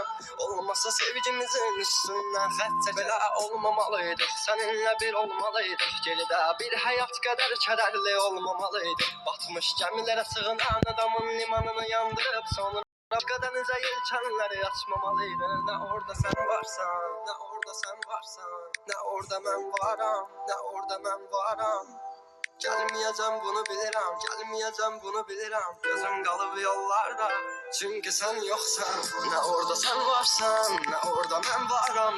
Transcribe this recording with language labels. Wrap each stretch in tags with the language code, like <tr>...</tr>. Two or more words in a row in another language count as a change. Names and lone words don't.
<az>Olmasa sevgimizin üstündən xət çək. Belə olmamalıydıq, səninlə bir olmalıydıq. Geridə bir həyat qədər kədərli olmamalıydıq. Batmış gəmilərə sığınan adamın limanını yandırıb sonra denizə yelkənləri açmamalıydı. Ne orada sen varsan, ne orada sen varsan, ne orada mən varam, ne orada mən varam.</az> <tr>Gelmeyeceğim bunu bilirim, gelmeyeceğim bunu bilirim. Gözüm kalıp yollarda, çünkü sen yoksan. Ne orada sen varsan, ne orada ben varam.</tr>